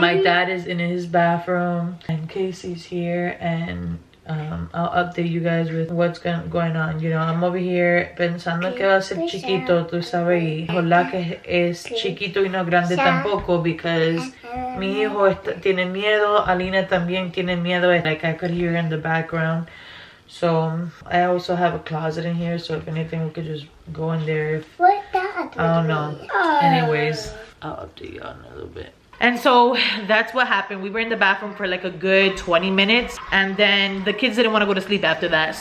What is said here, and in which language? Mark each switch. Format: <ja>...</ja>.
<en>My dad is in his bathroom, and Casey's here, and I'll update you guys with what's going on. You know, I'm over here</en> <es>pensando que va a ser chiquito, tú sabes. Ojalá que es chiquito y no grande tampoco,</es> <en>because</en> <es>mi hijo tiene miedo, Alina también tiene miedo.</es> <en>Like, I could hear in the background. So I also have a closet in here, so if anything we could just go in there if, I don't know. Anyways, I'll update you on a little bit. And so that's what happened. We were in the bathroom for like a good 20 minutes, and then the kids didn't want to go to sleep after that.</en>